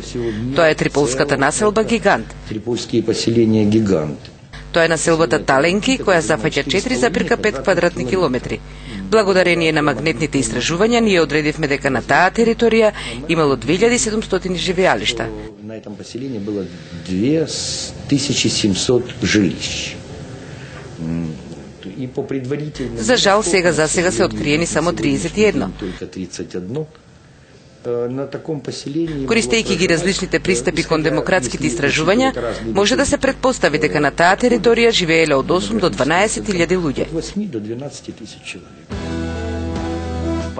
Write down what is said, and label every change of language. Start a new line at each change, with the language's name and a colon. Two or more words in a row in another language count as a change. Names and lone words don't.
Macedonian: Тоа е триполската населба Гигант.
Russian: Триполские поселения Гигант.
Macedonian: Тоа е населбата Таленки, која зафаќа 4,5 квадратни километри. Благодарение на магнетните истражувања, ние одредивме дека на таа територија имало 2700 живеалишта.
Russian: На этом поселении было 2700 жилищ.
Macedonian: За жал, за сега се откриени само 31. Користејќи ги различните пристапи кон демократските истражувања, може да се предпостави дека на таа територија живееле од 8 до 12.000 луѓе.